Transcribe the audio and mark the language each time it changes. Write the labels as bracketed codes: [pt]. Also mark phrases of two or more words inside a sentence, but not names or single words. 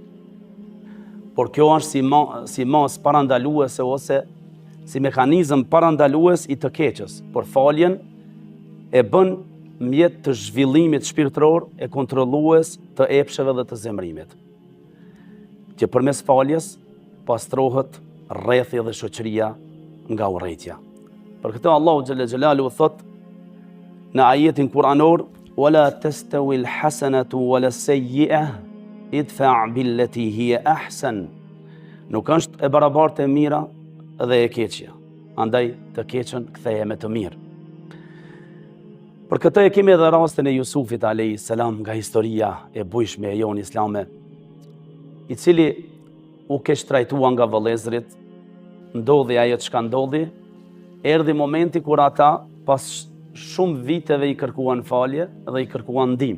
[sq] por kjo është si mas parandaluese ose si mekanizëm parandalues i të keqes, por faljen e bën mjet të zhvillimit shpirtëror, e kontrollues të epsheve dhe të zemrimit, që përmes faljes pastrohet rrethi dhe shoqëria nga urrejtja. Për këtë Allahu [ar] جل جلاله [sq] thot në ajetin kuranor: [ar] ولا تستوي الحسنة ولا السيئة ادفع بالتي هي أحسن. [sq] Nuk është e barabartë e mira dhe e keqja. Andaj të keqen ktheje me të mirë. Për këtë e kemi edhe rastin e Jusufit a.s. nga historia e bujshme e jonë islame, i cili u keq trajtua nga vëllezërit, ndodhi ajo çka ndodhi, erdhi momenti kur ata pas shumë viteve i kërkuan falje dhe i kërkuan ndihmë.